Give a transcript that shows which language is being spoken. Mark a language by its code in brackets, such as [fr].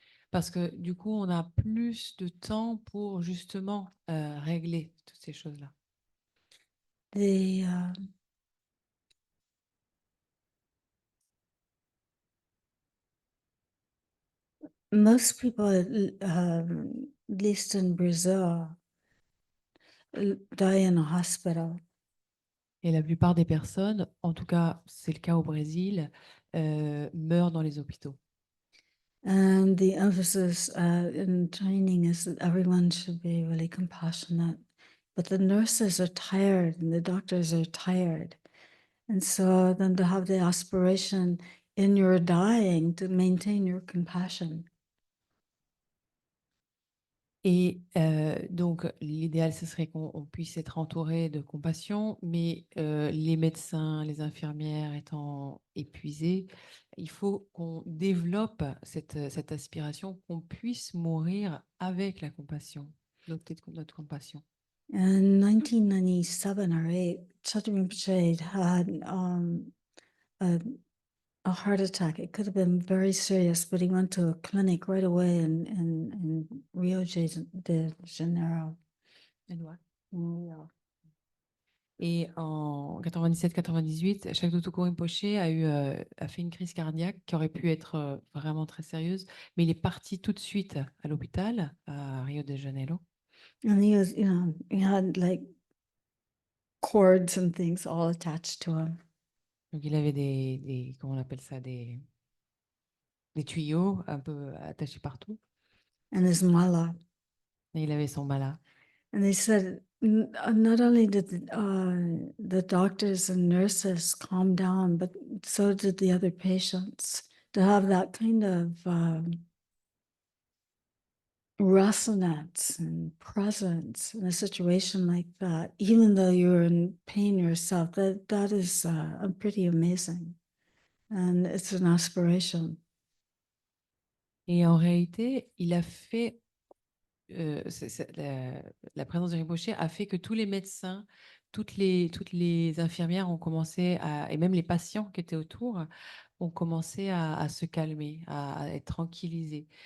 [fr] Parce que du coup, on a plus de temps pour justement régler toutes ces choses-là. [en] The most people, at least in Brazil, die in a hospital. [fr] Et la plupart des personnes, en tout cas c'est le cas au Brésil, meurent dans les hôpitaux. [en] And the emphasis in training is that everyone should be really compassionate. But the nurses are tired and the doctors are tired. And so then to have the aspiration in your dying to maintain your compassion. [fr] Et donc, l'idéal, ce serait qu'on puisse être entouré de compassion, mais les médecins, les infirmières étant épuisés, il faut qu'on développe cette aspiration, qu'on puisse mourir avec la compassion, notre compassion. [en] In 1997 or 8, Chaturang Shade had a, a heart attack. It could have been very serious, but he went to a clinic right away in Rio de Janeiro. Rio. [fr] Et en 97-98, Shakdotoko Rinpoche a fait une crise cardiaque qui aurait pu être vraiment très sérieuse, mais il est parti tout de suite à l'hôpital à Rio de Janeiro. [en] And he was, he had like cords and things all attached to him. [fr] Donc il avait comment on appelle ça, des tuyaux un peu attachés partout. [en] And his mala. [fr] Et il avait son mala. [en] And they said not only did the doctors and nurses calm down, but so did the other patients. To have that kind of resonance and presence in a situation like that, even though you're in pain yourself, that is pretty amazing. And it's an aspiration. [fr] Et en réalité, il a fait la présence de Rinpoche a fait que tous les médecins, toutes les infirmières ont commencé et même les patients qui étaient autour ont commencé à se calmer, à être tranquillisés.